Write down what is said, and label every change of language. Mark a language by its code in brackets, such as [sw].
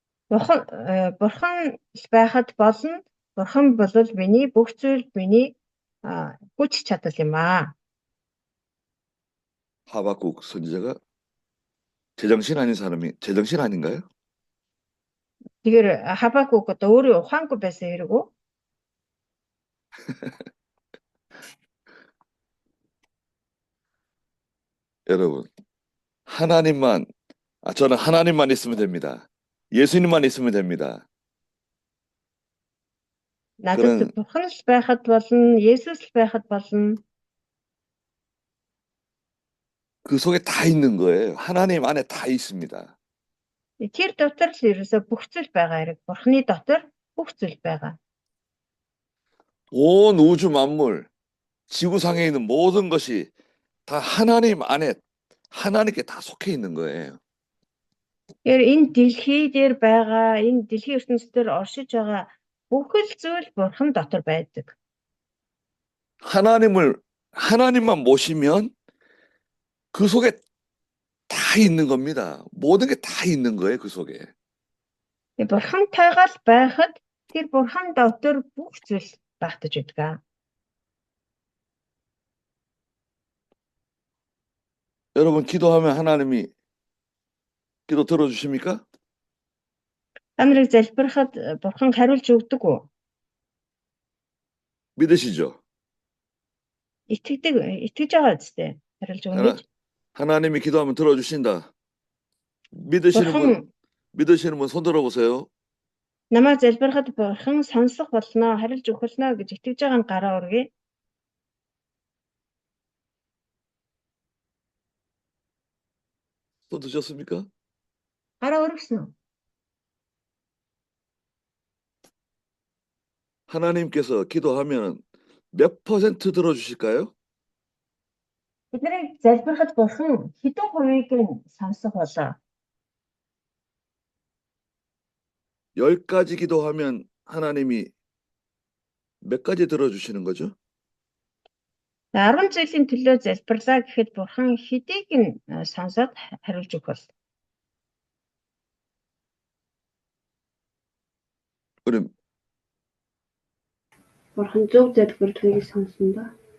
[mn] Бурхан л байхад болно. Бурхан бол миний бүх зүйл, миний хүч чадал юм аа. [ko] 하박국 선지자가 제정신 아닌가요? [mn] Тэгэхээр Хабакук одоо өөрөө ухаангүй байсан хэрэг үү? [ko] 여러분, 저는 하나님만 있으면 됩니다. 예수님만 있으면 됩니다. [mn] Надад бурхан л байхад болно, Есүс л байхад болно. [ko] 그 속에 다 있는 거예요. 하나님 안에 다 있습니다. [mn] Тэр дотор л ерөөсөө бүх зүйл байгаа хэрэг. Бурханы дотор бүх зүйл байгаа. [ko] 온 우주 만물, 지구상에 있는 모든 것이 다 하나님 안에 하나님께 다 속해 있는 거예요. [mn] Тэгэхээр энэ дэлхий дээр байгаа, энэ дэлхийн ертөнцийн оршиж байгаа бүх л зүйл бурхан дотор байдаг. [ko] 하나님만 모시면 그 속에 다 있는 겁니다. 모든 게 다 있는 거예요, 그 속에. [mn] Бурхантайгаа л байхад тэр бурхан дотор бүх зүйл багтаж байдаг. [ko] 여러분 기도하면 하나님이 기도 들어주십니까? [mn] Та нарыг залбирахад бурхан хариулж өгдөг үү? [ko] 믿으시죠? [mn] Итгэж байгаа үстэй. Хариулж өгнө гэж. [ko] 하나님이 기도하면 들어주신다. 믿으시는 분 손 들어보세요. [mn] Намайг залбирахад бурхан сонсох болно, хариулж өгөх болно гэж итгэж байгаа нь гараа өргөе. [ko] 손 드셨습니까? [mn] Гараа өргөсөн. [ko] 하나님께서 기도하면 몇 퍼센트 들어주실까요? [mn] Бидний залбирахад бурхан хэдэн хувийг нь сонсох болоо? [ko] 10가지 기도하면 하나님이 몇 가지 들어주시는 거죠? [mn] 10 зүйлийн төлөө залбирлаа гэхэд бурхан хэдийг нь сонсоод хариулж өгөх бол. [ko] 그럼 [mn] Бурхан зөв залбирлыг сонсноо.